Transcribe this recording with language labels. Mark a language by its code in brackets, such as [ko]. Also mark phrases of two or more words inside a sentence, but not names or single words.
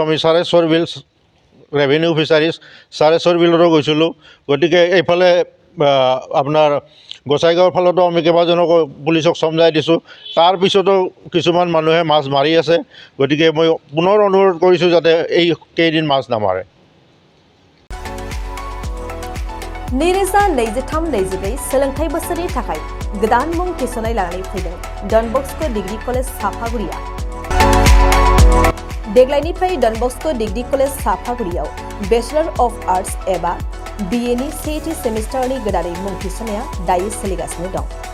[as] আমি চাৰেশ্বৰ বিল ৰেভিনিউ ফিচাৰিজ চাৰেশ্বৰ বিলতো গৈছিলোঁ। গতিকে এইফালে আপোনাৰ গোসাইগাঁৱৰ ফালতো আমি কেইবাজনক পুলিচক চমজাই দিছোঁ। তাৰপিছতো কিছুমান মানুহে মাছ মাৰি আছে। গতিকে মই পুনৰ অনুৰোধ কৰিছোঁ যাতে এই কেইদিন মাছ নামাৰে। [brx] नैरोजा 23-24 सोलोंथाइ बोसोरनि थाखाय गोदान मुं थिसननाय लानानै फैदों डन बस्क' डिग्री कलेज साफागुरिया। देग्लायनिफ्राय डन बस्क' डिग्री कलेज साफागुरियाव बेचलर अफ आर्ट्स एबा BA नि सेथि सेमिस्टारनि गोदानै मुं थिसननाया दायो सोलिगासिनो दं।